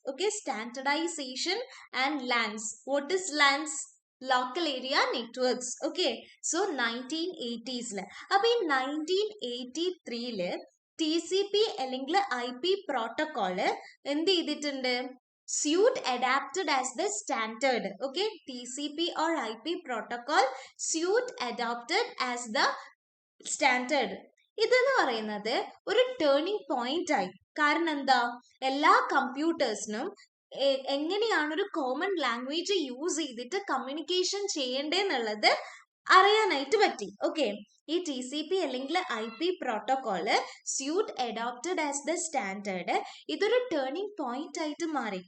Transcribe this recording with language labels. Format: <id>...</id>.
<en>Okay, standardisation and LANs. What is LANs? Local area networks. Okay, so 1980s.</en> <ml>അപ്പൊ ഈ 1983 TCP അല്ലെങ്കിൽ IP protocol എന്ത് ചെയ്തിട്ടുണ്ട്?</ml> <en>suit adapted as the standard. Okay, TCP or IP protocol suit adopted as the standard.</en> <ml>ഇതെന്ന് പറയുന്നത് ഒരു turning point ആയി. കാരണം എന്താ, എല്ലാ കമ്പ്യൂട്ടേഴ്സിനും എങ്ങനെയാണ് ഒരു കോമൺ ലാംഗ്വേജ് യൂസ് ചെയ്തിട്ട് കമ്മ്യൂണിക്കേഷൻ ചെയ്യേണ്ടതെന്നുള്ളത് അറിയാനായിട്ട് പറ്റി. ഓക്കെ, ഈ TCP അല്ലെങ്കിൽ IP protocol</ml> <en>suite adopted as the standard</en> <ml>ഇതൊരു ടേണിംഗ് പോയിന്റ് ആയിട്ട് മാറി.</ml>